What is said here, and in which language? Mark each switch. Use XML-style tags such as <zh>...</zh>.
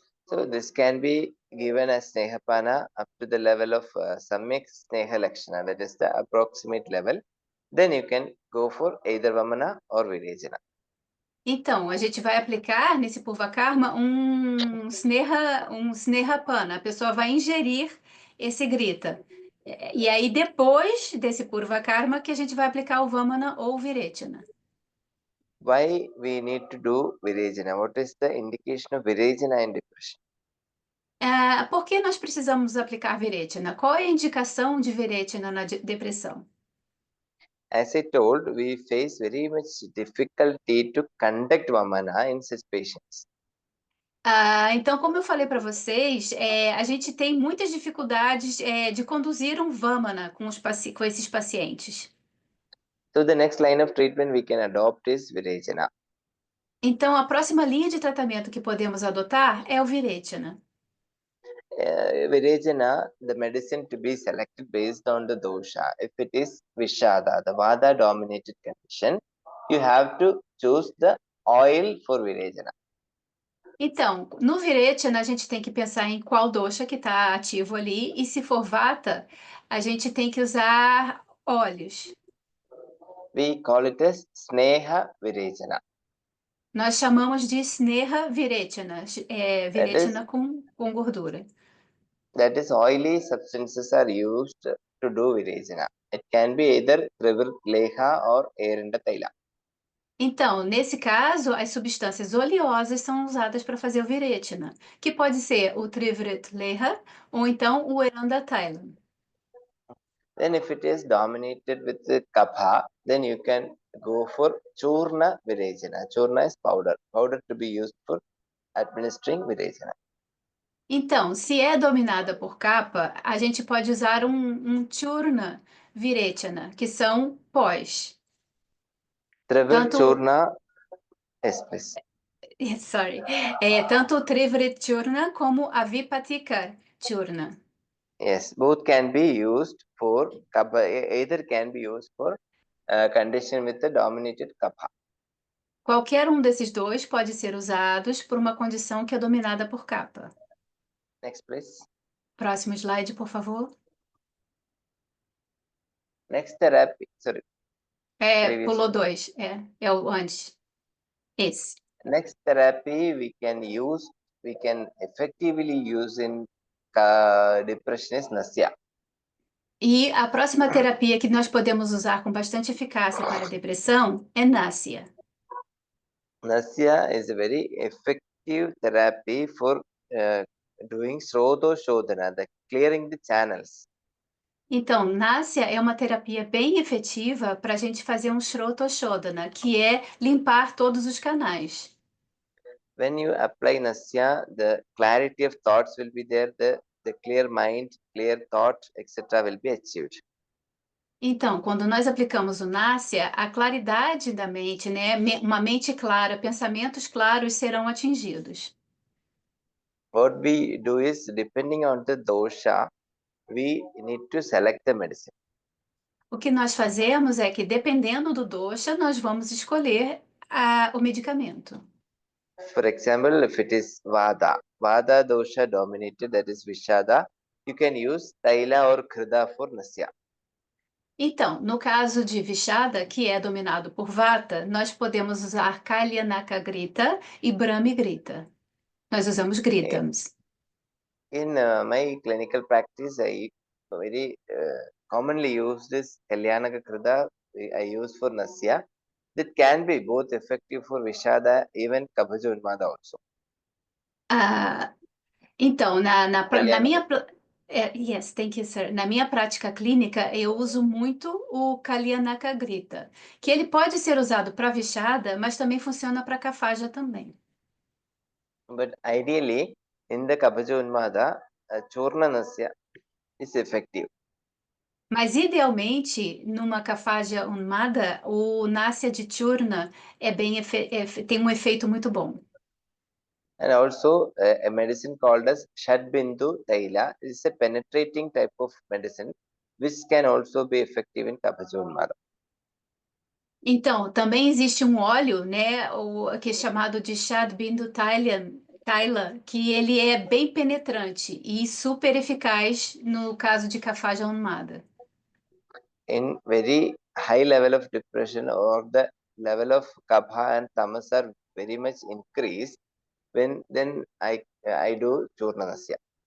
<en>So this can be given as Snehapana up to the level of Samyak Sneha Lakshana, that is the approximate level. Then you can go for either Vamana or Virejana.</en> <pt>Então, a gente vai aplicar nesse Purva Karma um Snehapana. A pessoa vai ingerir esse Grita. E aí, depois desse Purva Karma, que a gente vai aplicar o Vamana ou o Virechana.</pt> <en>Why we need to do Virejana? What is the indication of Virejana in depression?</en> <pt>Por que nós precisamos aplicar Virechana? Qual é a indicação de Virechana na depressão?</pt> <en>As I told, we face very much difficulty to conduct Vamana in such patients.</en> <pt>Então, como eu falei para vocês, a gente tem muitas dificuldades de conduzir um Vamana com esses pacientes.</pt> <en>So the next line of treatment we can adopt is Virejana.</en> <pt>Então, a próxima linha de tratamento que podemos adotar é o Virechana.</pt> <en>Virechana, the medicine to be selected based on the dosha. If it is Vishada, the Vata dominated condition, you have to choose the oil for Virechana.</en> <pt>Então, no Virechana, a gente tem que pensar em qual dosha que está ativo ali, e se for Vata, a gente tem que usar óleos.</pt> <en>We call it as Sneha Virechana.</en> <pt>Nós chamamos de Sneha Virechana,</pt> <en>That is,</en> <pt>Virechana com gordura.</pt> <en>that is, oily substances are used to do Virechana. It can be either Trivir Leha or Erinda Taila.</en> <pt>Então, nesse caso, as substâncias oleosas são usadas para fazer o Virechana, que pode ser o Trivrit Leha ou então o Eranda Thailand.</pt> <en>Then if it is dominated with the kapha, then you can go for Churna Virechana. Churna is powder. Powder to be used for administering Virechana.</en> <pt>Então, se é dominada por capa, a gente pode usar um Churna Virechana, que são pós.</pt> <en>Trivir</en> <pt>Tanto,</pt> <en>Churna, yes, please. sorry,</en> <pt>tanto o Trivrit Churna como a Vipatika Churna.</pt> <en>Yes, both can be used for kapha, either can be used for condition with the dominated kapha.</en> <pt>Qualquer um desses dois pode ser usados por uma condição que é dominada por capa.</pt> <en>Next, please.</en> <pt>Próximo slide, por favor.</pt> <en>Next therapy, sorry, previous</en> <pt>Pulou</pt> <en>one.</en> <pt>dois. É o antes. Esse.</pt> <en>Next therapy we can effectively use in depression is Nasya.</en> <pt>E a próxima terapia que nós podemos usar com bastante eficácia para a depressão é Nasya.</pt> <en>Nasya is a very effective therapy for doing Sroto Shodhana, the clearing the channels.</en> <pt>Então, Nasya é uma terapia bem efetiva para a gente fazer um Shrotoshodhana, que é limpar todos os canais.</pt> <en>When you apply Nasya, the clarity of thoughts will be there, the clear mind, clear thought, etc. will be achieved.</en> <pt>Então, quando nós aplicamos o Nasya, a claridade da mente, né, uma mente clara, pensamentos claros serão atingidos.</pt> <en>What we do is, depending on the dosha, we need to select the medicine.</en> <pt>O que nós fazemos é que, dependendo do dosha, nós vamos escolher o medicamento.</pt> <en>For example, if it is Vada dosha dominated, that is Vishada, you can use Taila or Krida for Nasya.</en> <pt>Então, no caso de Vishada, que é dominado por Vata, nós podemos usar Kalyanaka Grita e Brahmi Grita. Nós usamos Gritams.</pt> <en>In my clinical practice, I very commonly use this Kalyanaka Krida, I use for Nasya. That can be both effective for Vishada, even Kabhaja Unmada also.</en> <pt>Então, na</pt> <en>Kalyanaka.</en> <pt>minha...</pt> <en>yes, thank you, sir.</en> <pt>Na minha prática clínica, eu uso muito o Kalyanaka Grita, que ele pode ser usado para Vishada, mas também funciona para Kaphaja também.</pt> <en>But ideally, in the Kabhaja Unmada, Churna Nasya is effective.</en> <pt>Mas, idealmente, numa Kaphaja Unmada, o Nasya de Churna tem um efeito muito bom.</pt> <en>And also, a medicine called as Shadbindu Taila is a penetrating type of medicine which can also be effective in Kabhaja Unmada.</en> <pt>Então, também existe um óleo, né, que é chamado de Shadbindu Taila, que ele é bem penetrante e super eficaz no caso de Kaphaja Unmada.</pt> <en>In very high level of depression or the level of Kabha and Tamas are very much increased, then I do Churna Nasya.</en>